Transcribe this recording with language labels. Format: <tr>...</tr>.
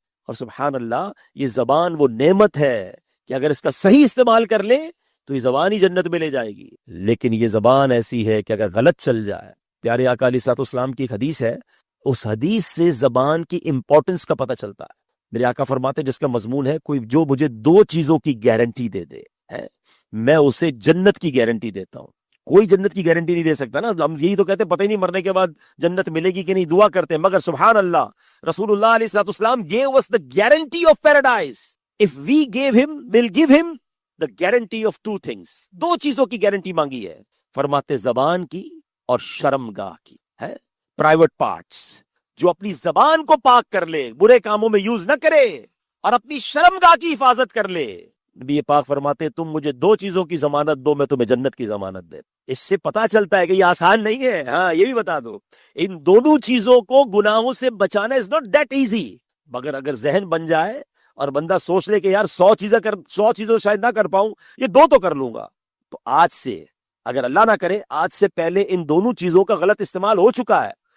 <ur>اور سبحان اللہ، یہ زبان وہ نعمت ہے کہ اگر اس کا صحیح استعمال کر لیں تو یہ زبان ہی جنت میں لے جائے گی، لیکن یہ زبان ایسی ہے کہ اگر غلط چل جائے، پیارے آقا علیہ الصلوۃ والسلام کی ایک حدیث ہے، اس حدیث سے زبان کی امپورٹنس کا پتہ چلتا ہے۔ میرے آقا فرماتے ہیں جس کا مضمون ہے کوئی جو مجھے 2 چیزوں کی گارنٹی دے دے میں اسے جنت کی گارنٹی دیتا ہوں۔ کوئی جنت کی گارنٹی نہیں دے سکتا نا، ہم یہی تو کہتے ہیں پتہ ہی نہیں مرنے کے بعد جنت ملے گی کہ نہیں، دعا کرتے ہیں، مگر سبحان اللہ رسول اللہ علیہ الصلوۃ والسلام</ur> <en>gave us the guarantee of paradise. If we gave him, we'll give him the guarantee of 2 things.</en> <ur>2 چیزوں کی گارنٹی مانگی ہے، فرماتے زبان کی اور شرمگاہ کی ہے، پرائیویٹ پارٹس۔ جو اپنی زبان کو پاک کر لے، برے کاموں میں یوز نہ کرے، اور اپنی شرمگاہ کی حفاظت کر لے، نبی پاک فرماتے تم مجھے 2 چیزوں کی ضمانت دو، میں تمہیں جنت کی ضمانت دے۔ اس سے پتا چلتا ہے کہ یہ آسان نہیں ہے۔ ہاں یہ بھی بتا دو، ان دونوں چیزوں کو گناہوں سے بچانا</ur> <en>is not that easy،</en> <ur>مگر اگر ذہن بن جائے اور بندہ سوچ لے کہ یار 100 چیزیں شاید نہ کر پاؤں، یہ 2 تو کر لوں گا، تو آج سے، اگر اللہ نہ کرے آج سے پہلے ان دونوں چیزوں کا غلط استعمال ہو چکا ہے</ur>